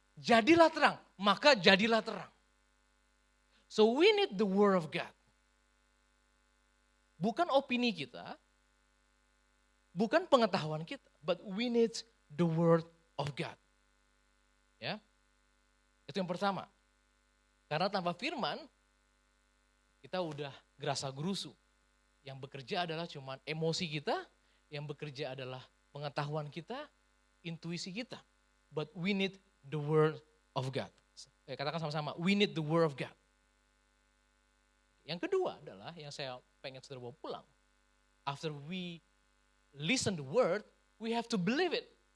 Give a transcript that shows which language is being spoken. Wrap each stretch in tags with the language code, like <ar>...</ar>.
<id>Jadilah terang, maka jadilah terang.</id> <en>So we need the word of God.</en> <id>Bukan opini kita, bukan pengetahuan kita,</id> <en>but we need the word of God.</en> <id>Ya, itu yang pertama. Karena tanpa firman, kita udah gerasa gerusu. Yang bekerja adalah cuma emosi kita, yang bekerja adalah pengetahuan kita, intuisi kita.</id> <en>But we need the word of God.</en> <id>Katakan sama-sama,</id> <en>we need the word of God.</en> <id>Yang kedua adalah yang saya pengen saudara bawa pulang.</id> <en>After we listen the word, we have to believe it.</en>